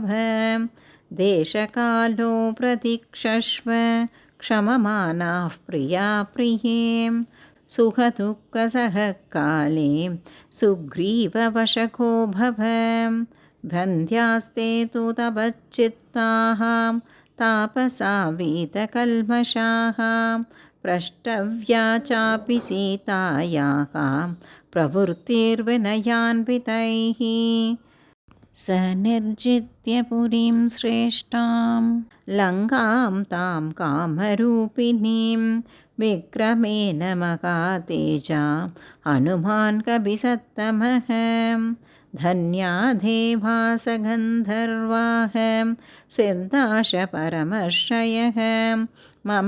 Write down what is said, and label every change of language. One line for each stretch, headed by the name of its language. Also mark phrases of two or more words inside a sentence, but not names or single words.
Sanskrit: देशकालो प्रतीक्षस्व क्षममानाः प्रिया प्रिये सुखदुःखसह काले सुग्रीववशगो भव. धन्यास्ते तु तपश्चित्ताः तापसा वीतकल्मषाः प्रष्टव्या चापि सीतायाः प्रवृत्तिर्विनयान्वितैः. स निर्जित्य पुरीं श्रेष्ठां लङ्कां तां कामरूपिणीं विक्रमेण महातेजा हनुमान् कपिसत्तमः. धन्या देवास गन्धर्वाः सिद्धाश परमर्षयः मम